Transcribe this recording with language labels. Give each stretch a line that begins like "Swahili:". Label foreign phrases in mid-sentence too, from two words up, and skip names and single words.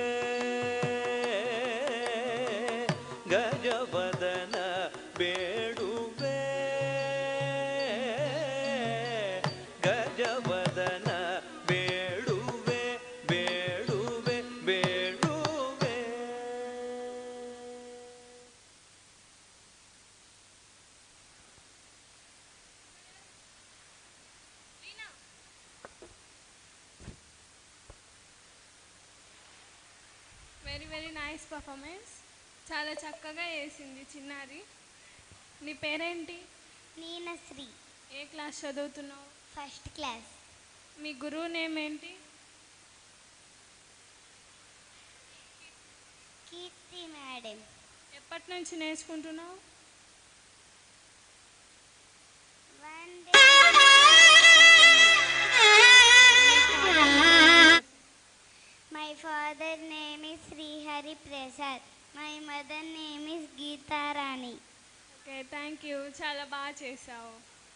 Kannada: ಗಜವದನ ಬೇಡುವೆ ಗಜವದನ ಬೇಡುವೆ ಬೇಡುವೆ ಬೇಡುವೆ
English: very very nice performance
Telugu: చాలా చక్కగా చేసింది చిన్నారి. నీ పేరేంటి? నీనశ్రీ, ఏ క్లాస్ చదువుతున్నావు?
English: first class.
Telugu: మీ గురువు నేమ్ ఏంటి? కీర్తి మేడం. ఎప్పటి నుంచి నేర్చుకుంటున్నావు?
English: My father name is Srihari Prasad. My mother name is Geeta Rani. okay, thank you.
Telugu: చాలా బాగా చేసావు.